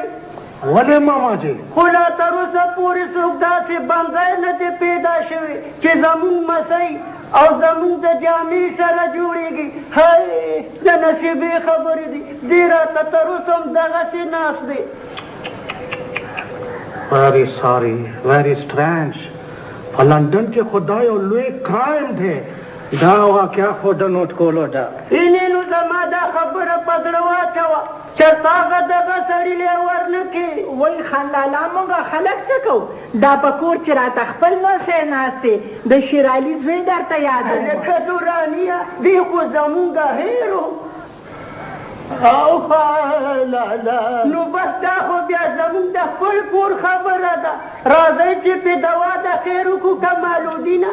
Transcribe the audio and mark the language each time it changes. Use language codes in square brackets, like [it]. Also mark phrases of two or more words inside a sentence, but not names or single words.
[ps] ولې ماما جي خو لا تر اوسه پورې څوک داسې بنځی نه دی پیدا شوی چې زمونږ مسۍ او زمونږ د جامې سره جوړېږي هی د نصیبې خبرې دي دې راته تر اوسه هم دغسې ناست دی [en] very sorry very strange [ps] په لندن کې خو دا یو لوی کرایم دی دا واقعه خو د نوټ کولو ده اینې نو زما دا خبره په زړه واچوه چې هغه دغه سړي لیور نه کړي وایي خان لالا موږ خلک څه کوو دا په کور چې راته خپل نسی ناست دی د شېرعلي زوی درته یادوم هلکه دورانیه دی خو زمونږ هیر و او لالا نو بس دا خو بیا زمونږ د خپل کور خبره ده راځئ چې پې دوا د خیر وکړو کمالالدینه